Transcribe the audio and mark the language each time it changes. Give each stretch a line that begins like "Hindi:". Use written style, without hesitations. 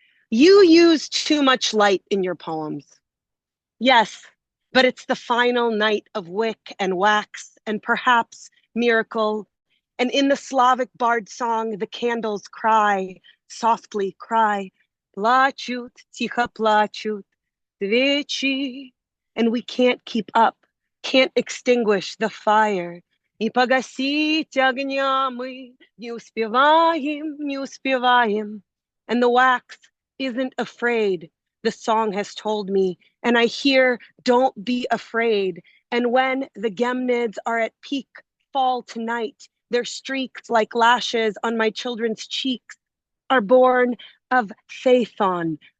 English: You use too much light in your poems. Yes, but it's the final night of wick and wax and perhaps miracle. And in the Slavic bard song, the candles cry, softly cry,
Russian: плачут, тихо плачут, свечи.
English: And we can't keep up, can't extinguish the fire.
Russian: И погасить огня мы не успеваем, не успеваем.
English: And the wax isn't afraid, the song has told me. And I hear, don't be afraid. And when the Gemnids are at peak fall tonight, their streaks like lashes on my children's cheeks are born of Phaethon,